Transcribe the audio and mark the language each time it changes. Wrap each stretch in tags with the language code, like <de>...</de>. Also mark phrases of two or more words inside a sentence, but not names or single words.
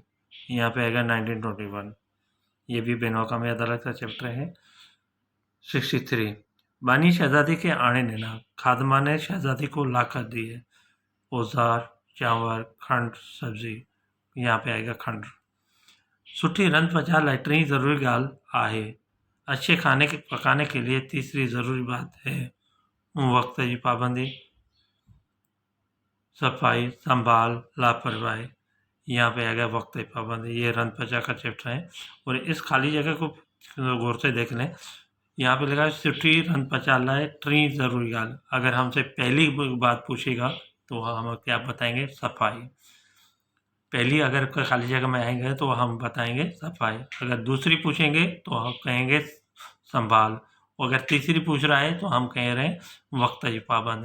<hi>यहाँ पे आएगा 1921। ये भी बैनुल-अक़वामी अदालत का चैप्टर है। 63 बानी शहजादी के आने देना, खादमा ने शहजादी को लाकर दिए औजार, चांवर, खंड, सब्जी। यहाँ पे आएगा खंड।</hi> <sd>सुठी रंध पचा लाइ टी ज़रूरी ॻाल्हि आहे।</sd> <hi>अच्छे खाने के पकाने के लिए तीसरी ज़रूरी बात है वक्त की पाबंदी, सफाई, संभाल, लापरवाही। यहाँ पे आएगा वक्त की पाबंदी। ये</hi> <sd>रंध पचा</sd> <hi>का चैप्टर है और इस खाली जगह को गौर से देख लें। यहाँ पे लिखा है</hi> <sd>सुठी रंध पचा लाइ टी ज़रूरी ॻाल्हि।</sd> <hi>अगर हमसे पहली बात पूछेगा तो हम क्या बताएंगे? सफाई। पहली अगर खाली जगह में आएंगे तो हम बताएंगे सफाई। अगर दूसरी पूछेंगे तो हम कहेंगे संभाल। और अगर तीसरी पूछ रहा है तो हम कह रहे हैं वक्त की पाबंदी।</hi>